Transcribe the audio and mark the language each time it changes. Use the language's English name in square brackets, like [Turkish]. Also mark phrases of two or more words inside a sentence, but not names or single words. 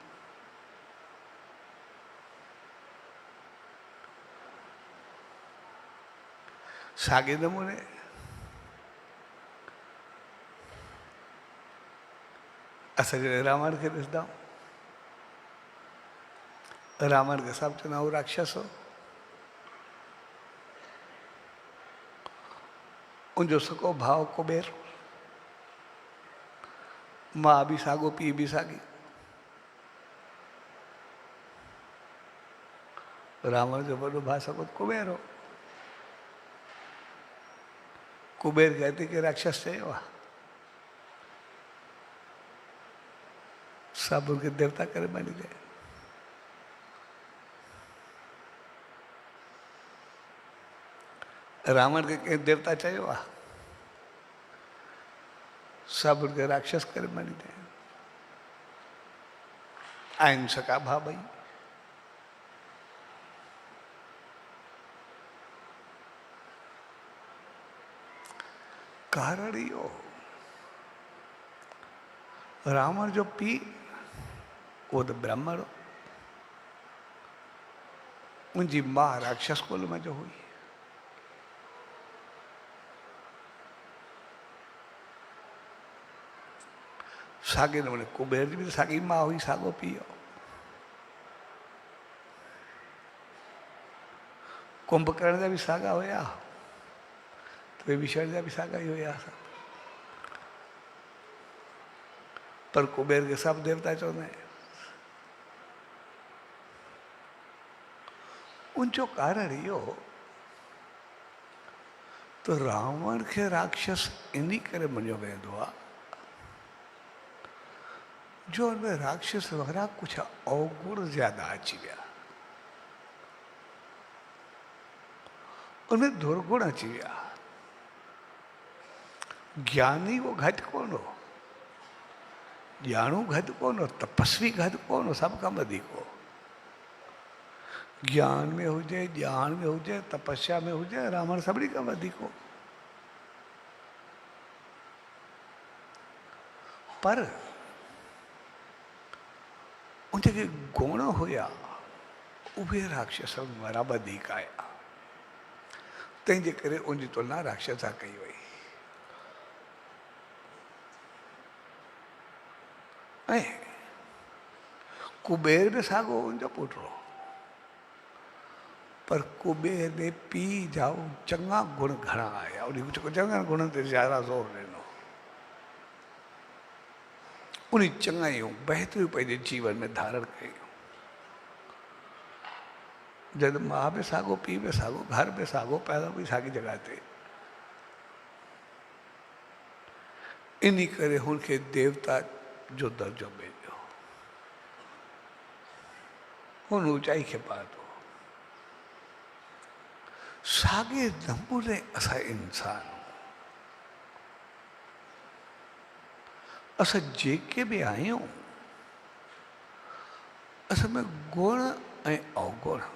[Sindhi] साॻे नमूने असां जॾहिं रावण खे ॾिसंदा आहियूं, रावण खे सभु चवंदा आहियूं राक्षस हो, उनजो सको भाउ कुबेर, मां बि साॻियो, पीउ बि साॻी। रावण जो वॾो भाउ सको कुबेर हो, कुबेर खे अति के राक्षस चयो आहे, सभु उनखे देवता करे मञी गए। रावण खे कंहिं देवता चयो आहे, सभु उनखे राक्षस करे मञी गए। आहिनि सका भाउ ॿई। कारण इहो, रावण जो पीउ उहो त ब्राह्मण हो, उनजी माउ राक्षस कुल में जो हुई। साॻे नमूने कुबेर जी बि साॻी माउ हुई, साॻियो पीउ हो। कुंभकर्ण जा बि साॻा हुया, विभीषण जा बि साॻा ई हुया। पर कुबेर के सब देवता चवंदा आहिनि उनजो कारण इहो तो रावण खे राक्षस इन करे मञियो वेंदो आहे जो उनमें राक्षस वारा कुछ अवगुण ज्यादा अची विया उनमें दुर्गुण अची विया ज्ञानी वो घटि कोन हो ॼाणू घटि कोन हो तपस्वी घटि कोन हो सभु खां वधीक हो ज्ञान में हुजे ॼाण में हुजे तपस्या में हुजे रावण सभिनी खां वधीक हो पर उनखे गुण हुया उहे राक्षसनि वारा वधीक आया तंहिंजे करे उनजी तुलना राक्षस सां कई वई ऐं कुबेर बि साॻियो उनजो पुटु हो पर कुबेर में पीउ जा चङा गुण घणा आया उन चङनि गुणनि ते ज़्यादा ज़ोर ॾिनो उन चङाइयूं बहितरियूं पंहिंजे जीवन में धारण कयूं जब माँ बि साॻियो पीउ बि साॻियो घर बि साॻियो पैदा बि साॻी जॻह ते इन करे हुनखे देवता जो दर्जो मिलियो हुन ऊचाई खे पातो साॻे नमूने असां इंसान असां जेके बि आहियूं असां में गुण ऐं अवगुण